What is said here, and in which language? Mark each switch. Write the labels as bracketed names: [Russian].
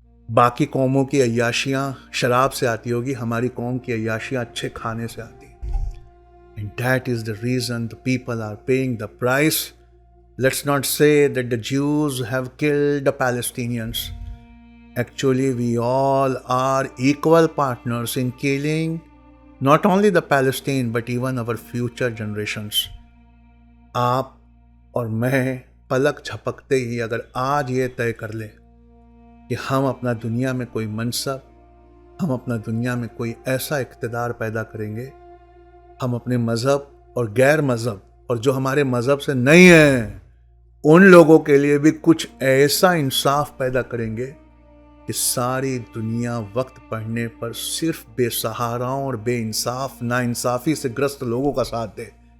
[Hindi] बाकी कौमों की अय्याशियां शराब से आती होगी, हमारी कौम की अय्याशियां अच्छे खाने से आती। [English] And that is the reason the people are paying the price. Let's not say that the Jews have killed the Palestinians. Actually, we all are equal partners in killing not only the Palestine but even our future generations. [Hindi] आप और मैं पलक झपकते ही अगर आज ये तय कर लें कि हम अपना दुनिया में कोई मनसब, हम अपना दुनिया में कोई ऐसा इक़्तिदार पैदा करेंगे, हम अपने मज़हब और गैर मज़हब और जो हमारे मज़हब से नहीं हैं उन लोगों के लिए भी कुछ ऐसा इंसाफ पैदा करेंगे कि सारी दुनिया वक्त पड़ने पर सिर्फ बेसहाराओं और बेइंसाफ, नाइंसाफी से ग्रस्त लोगों का साथ दे।